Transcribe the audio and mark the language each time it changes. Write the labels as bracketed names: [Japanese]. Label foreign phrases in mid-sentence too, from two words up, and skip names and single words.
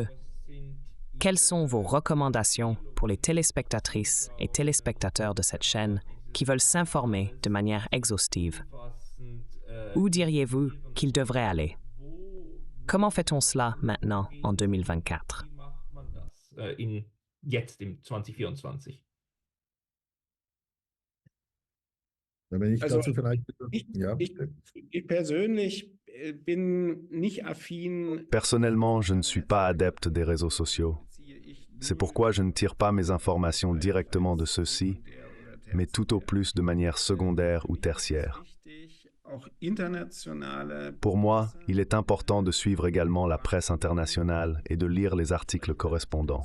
[French] Quelles sont vos recommandations pour les téléspectatrices et téléspectateurs de cette chaîne qui veulent s'informer de manière exhaustive? Où diriez-vous qu'ils devraient aller? Comment fait-on cela maintenant en 2024? [German] Jetzt im 2024. Wenn ich Also, dazu vielleicht... Ja. Ich persönlich bin nicht affin. [French] Personnellement, je ne suis pas adepte des réseaux sociaux. C'est pourquoi je ne tire pas mes informations directement de ceux-ci, mais tout au plus de manière secondaire ou tertiaire. Pour moi, il est important de suivre également la presse internationale et de lire les articles correspondants.